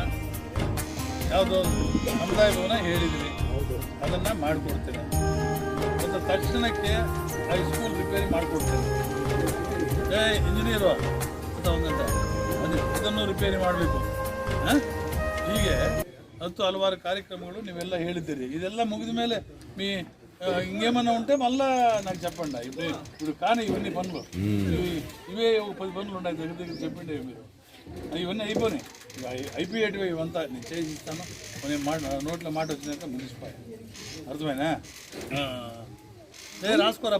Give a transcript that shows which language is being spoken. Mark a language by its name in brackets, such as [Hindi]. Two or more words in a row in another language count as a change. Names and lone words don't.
[Kannada] ಯಾವುದೋ ಸಮುದಾಯ ಭವನ ಹೇಳಿದ್ವಿ, ಅದನ್ನು ಮಾಡಿಕೊಡ್ತೇನೆ. ಮತ್ತು ತಕ್ಷಣಕ್ಕೆ ಹೈಸ್ಕೂಲ್ ರಿಪೇರಿ ಮಾಡಿಕೊಡ್ತೇನೆ. ಇಂಜಿನಿಯರು ಅಂತ ಒಂದಂತ ಇದನ್ನು ರಿಪೇರಿ ಮಾಡಬೇಕು. ಹೀಗೆ ಹಲವಾರು ಕಾರ್ಯಕ್ರಮಗಳು ನೀವೆಲ್ಲ ಹೇಳಿದ್ದೀರಿ. ಇದೆಲ್ಲ ಮುಗಿದ ಮೇಲೆ [Telugu] ఇంకేమన్నా ఉంటే మళ్ళా నాకు చెప్పండి. ఇప్పుడు కానీ ఇవన్నీ పనులు ఇవే 10 పనులు ఉన్నాయి దగ్గర దగ్గర చెప్పండి. మీరు ఇవన్నీ అయిపోయినాయి, అయిపోయేటివి ఇవంతా నేను చేసి ఇస్తాను. నేను నోట్లో మాట వచ్చినాక ముగిసిపోయాయి. అర్థమైనా? రాసుకోరా.